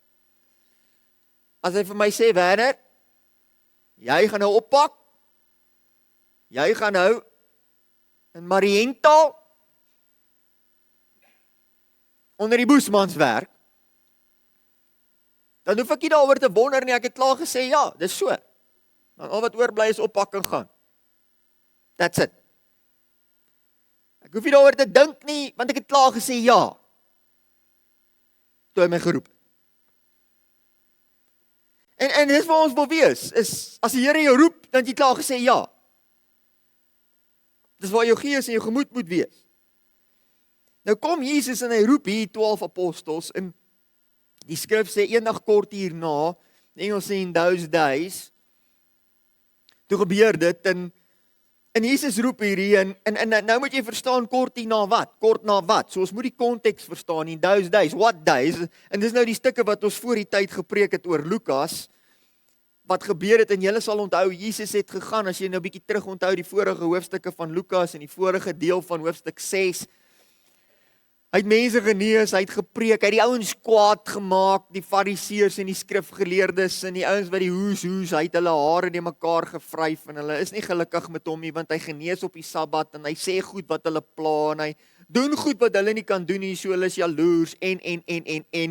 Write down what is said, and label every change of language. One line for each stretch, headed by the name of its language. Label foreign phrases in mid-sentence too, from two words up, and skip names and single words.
Afrikaans: As hy vir my sê, Werner, jy gaan nou oppak, jy gaan nou in Mariental onder die Boesmans werk, dan hoef ek nie daaroor te wonder nie, ek het klaar gesê, ja, dis so. Dan al wat oorbly is oppak en gaan.
English: That's it.
Afrikaans: Ek hoef nie daaroor te dink nie, want ek het klaar gesê ja. Toe hy my geroep het. En dis waar ons wil wees, is as die Here jou roep, dan het jy klaar gesê ja. Dis waar jou gees en jou gemoed moet wees. Nou kom Jesus en hy roep hier 12 apostels, en die skrif sê eendag kort hierna, Engels sê
English: in those days,
Afrikaans: toe gebeur dit, en Jesus roep hierdie, en nou moet jy verstaan kort hierna wat, kort na wat, so ons moet die konteks verstaan,
English: in those days, what days,
Afrikaans: en dis nou die stukke wat ons voor die tyd gepreek het oor Lukas, wat gebeur het, en julle sal onthou, Jesus het gegaan, as jy nou 'n bietjie terug onthou die vorige hoofstukke van Lukas, en die vorige deel van hoofstuk 6, hy het mense genees, hy het gepreek, hy het die ouens kwaad gemaak, die fariseërs en die skrifgeleerdes, en die ouens wat die hoes, hy het hulle hare in mekaar gevryf, en hulle is nie gelukkig met hom nie, want hy genees op die Sabbat, en hy sê goed wat hulle pla, en hy doen goed wat hulle nie kan doen nie, so hulle is jaloers, en.